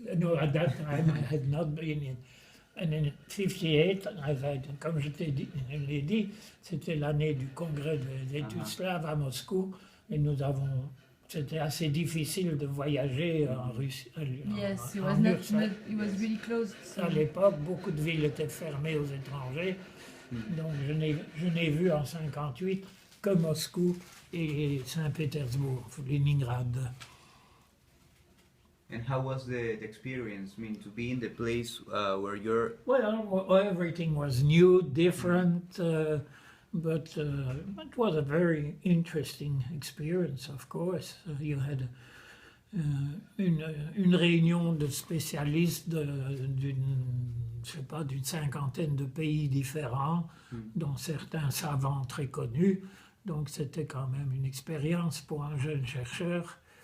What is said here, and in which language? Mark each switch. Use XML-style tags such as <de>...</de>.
<en>No, at that time I had not been in. And in 58,</en> <fr>comme je l'ai dit, c'était l'année du congrès des études slaves à Moscou, et c'était assez difficile de voyager en Russie.</fr> <en>Yes, it was really closed.</en> <fr>À l'époque, beaucoup de villes étaient fermées aux étrangers. Donc je n'ai vu en 58 que Moscou et Saint-Pétersbourg, Leningrad.</fr> <en>And how was the experience? I mean, to be in the place where you're... Well, everything was new, different, but it was a very interesting experience, of course. You had</en> <fr>une réunion de spécialistes d'une 50aine de pays différents, dont certains savants très connus. Donc c'était quand même une expérience pour un jeune chercheur.</fr>